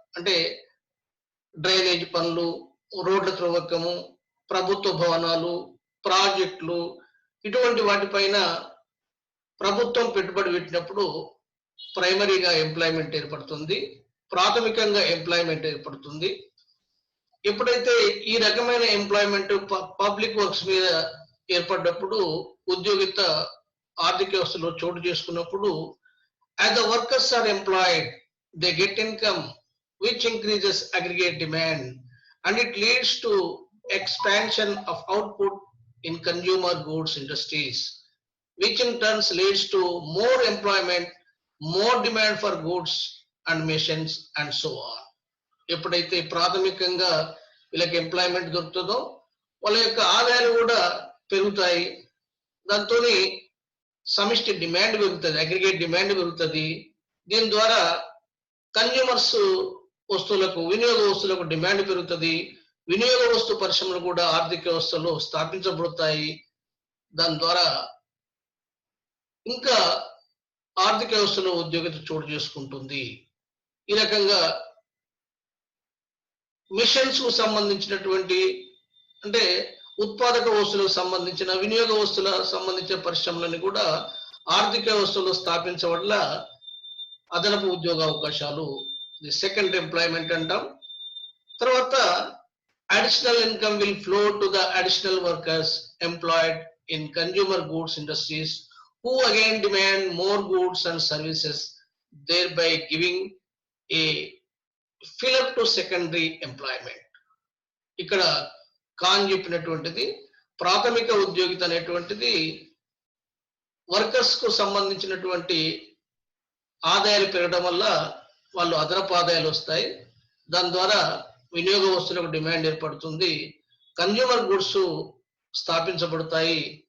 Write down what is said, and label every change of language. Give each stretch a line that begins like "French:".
Telugu: అంటే డ్రైనేజ్ పనులు, రోడ్ల త్రవ్వకము, ప్రభుత్వ భవనాలు, ప్రాజెక్టులు, ఇటువంటి వాటిపైన ప్రభుత్వం పెట్టుబడి పెట్టినప్పుడు ప్రైమరీగా ఎంప్లాయ్మెంట్ ఏర్పడుతుంది, ప్రాథమికంగా ఎంప్లాయ్మెంట్ ఏర్పడుతుంది. ఎప్పుడైతే ఈ రకమైన ఎంప్లాయ్మెంట్ పబ్లిక్ వర్క్స్ మీద ఏర్పడినప్పుడు, ఉద్యోగిత ఆర్థిక వ్యవస్థలో చోటు చేసుకున్నప్పుడు,
English: as the workers are employed, they get income which increases aggregate demand and it leads to expansion of output in consumer goods industries, which in turn leads to more employment, more demand for goods and machines and so on.
Telugu: ఎప్పుడైతే ప్రాథమికంగా వీళ్ళకి employment దొరుకుతుందో వాళ్ళ యొక్క ఆదాయాలు కూడా పెరుగుతాయి. దాంతో సమిష్టి డిమాండ్ పెరుగుతుంది, అగ్రిగేట్ డిమాండ్ పెరుగుతుంది. దీని ద్వారా కన్జ్యూమర్స్ వస్తువులకు, వినియోగ వస్తువులకు డిమాండ్ పెరుగుతుంది. వినియోగ వస్తు పరిశ్రమలు కూడా ఆర్థిక వ్యవస్థలో స్థాపించబడతాయి. దాని ద్వారా ఇంకా ఆర్థిక వ్యవస్థలో ఉద్యోగిత చోటు చేసుకుంటుంది. ఈ రకంగా మిషన్స్ కు సంబంధించినటువంటి, అంటే ఉత్పాదక వస్తువులకు సంబంధించిన, వినియోగ వస్తువులకు సంబంధించిన పరిశ్రమలని కూడా ఆర్థిక వ్యవస్థలో స్థాపించడం వల్ల అదనపు ఉద్యోగ అవకాశాలు, సెకండ్ ఎంప్లాయ్మెంట్ అంటాం. తర్వాత
English: Additional income will flow to the additional workers employed in consumer goods industries who again demand more goods and services, thereby giving a fill up to secondary employment.
Telugu: ఇక్కడ కాన్ చెప్పినటువంటిది ప్రాథమిక ఉద్యోగిత అనేటువంటిది వర్కర్స్ కు సంబంధించినటువంటి ఆదాయాలు పెరగడం వల్ల వాళ్ళు అదనపు ఆదాయాలు వస్తాయి. దాని ద్వారా వినియోగ వస్తువులకు డిమాండ్ ఏర్పడుతుంది, కన్జ్యూమర్ గుడ్స్ స్థాపించబడతాయి.